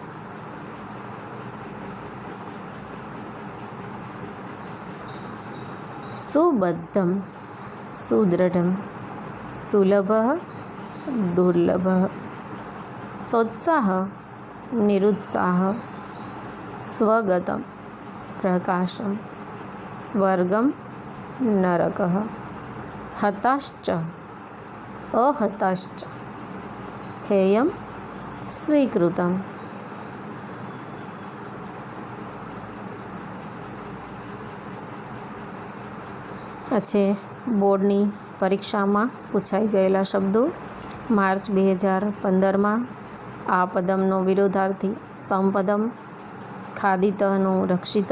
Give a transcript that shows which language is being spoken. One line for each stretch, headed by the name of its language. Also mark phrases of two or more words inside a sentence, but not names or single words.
Sanskrit: सुबद्धं सुदृढं, सुलभः दुर्लभः, सोत्साहः निरुत्साहः, स्वगतं प्रकाशं, स्वर्गं नरकः, हताश्च अहताश्च, हेयं स्वीकृतम्।
Gujarati: આ છે બોર્ડની પરીક્ષામાં પૂછાઈ ગયેલા શબ્દો. માર્ચ 2015માં આ પદમનો વિરોધાર્થી સમપદમ, ખાદિતઃનું રક્ષિતઃ.